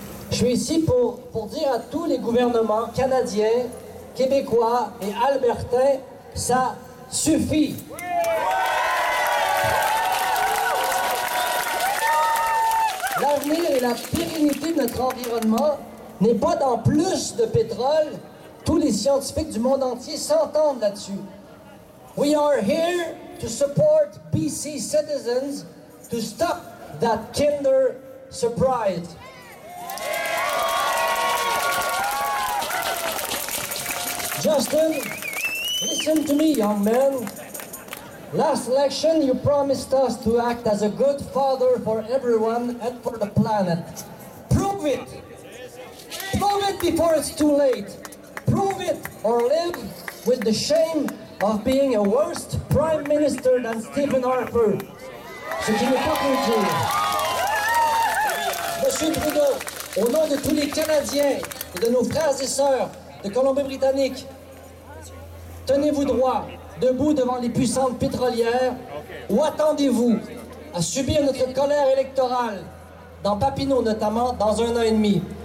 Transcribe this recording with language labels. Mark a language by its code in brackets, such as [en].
[fr] Je suis ici pour dire à tous les gouvernements canadiens, québécois et albertains, ça suffit. L'avenir et la pérennité de notre environnement n'est pas dans plus de pétrole. Tous les scientifiques du monde entier s'entendent là-dessus. [en] We are here to support BC citizens to stop that Kinder Surprise. Justin, listen to me, young man. Last election, you promised us to act as a good father for everyone and for the planet. Prove it! Prove it before it's too late. Prove it or live with the shame of being a worse prime minister than Stephen Harper. [fr] Ce qui n'est pas pour dire. Monsieur Trudeau, au nom de tous les Canadiens et de nos frères et sœurs de Colombie-Britannique, tenez-vous droit, debout devant les puissantes pétrolières, ou attendez-vous à subir notre colère électorale, dans Papineau notamment, dans 1 an et demi?